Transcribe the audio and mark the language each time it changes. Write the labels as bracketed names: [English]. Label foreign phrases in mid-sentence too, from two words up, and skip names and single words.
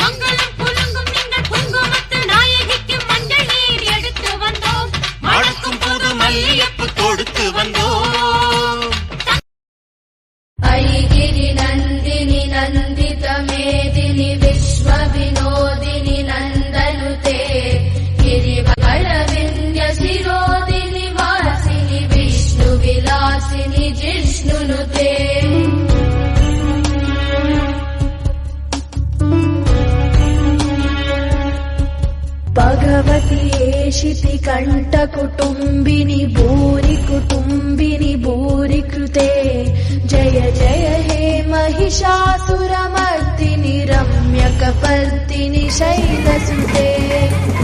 [Tamil] மணக்கும் புது மல்லியப்பு கொடுத்து வந்தோம். [Sanskrit] ऐगिरि नन्दिनि नन्दित मेदिनि विश्व विनोदिनि नन्दनुते, गिरिवळ विन्ध्य शिरोदिनि वासिनि विष्णु विलासिनि जिष्णुनुते. भगवति शिति कण्ठ कुटुम्बिनि भूरि कुटुम्बिनि भूरि कृते. जय जय हे महिषासुरमर्दिनि रम्यकपर्दिनि शैलसुते.